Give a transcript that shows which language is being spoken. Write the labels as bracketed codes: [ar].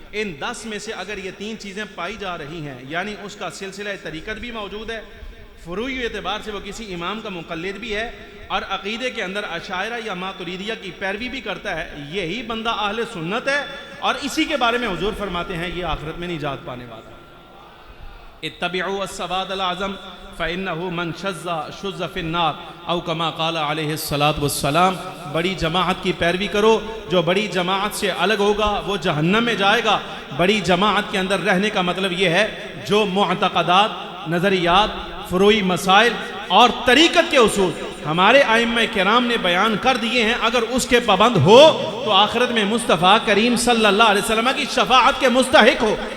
[ur] ان 10 میں سے اگر یہ 3 چیزیں پائی جا رہی ہیں، یعنی اس کا سلسلہ طریقت بھی موجود ہے، فروعی اعتبار سے وہ کسی امام کا مقلد بھی ہے، اور عقیدے کے اندر اشاعرہ یا ماتریدیہ کی پیروی بھی کرتا ہے، یہی بندہ اہل سنت ہے. اور اسی کے بارے میں حضور فرماتے ہیں یہ آخرت میں نجات پانے والا ہے. [ar] اتبعوا السواد العظم فإنه من شذ في النار او كما قال علیہ الصلاۃ والسلام. [ur] بڑی جماعت کی پیروی کرو، جو بڑی جماعت سے الگ ہوگا وہ جہنم میں جائے گا. بڑی جماعت کے اندر رہنے کا مطلب یہ ہے جو معتقدات، نظریات، فروعی مسائل اور طریقت کے اصول ہمارے ائمہ کرام نے بیان کر دیے ہیں، اگر اس کے پابند ہو تو آخرت میں مصطفیٰ کریم صلی اللہ علیہ وسلم کی شفاعت کے مستحق ہو،